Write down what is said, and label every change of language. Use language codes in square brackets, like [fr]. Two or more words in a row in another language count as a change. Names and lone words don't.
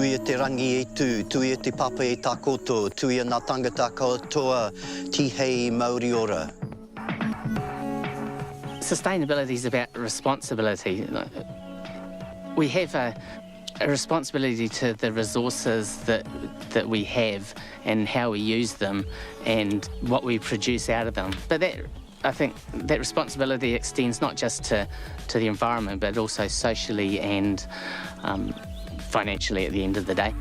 [mi] te rangi e tū, tui e te papa e tā koto, tui e nā tangata katoa, ti hei Māori ora. [en] Sustainability is about responsibility. We have a responsibility to the resources that we have and how we use them and what we produce out of them. But I think that responsibility extends not just to the environment, but also socially and financially at the end of the day.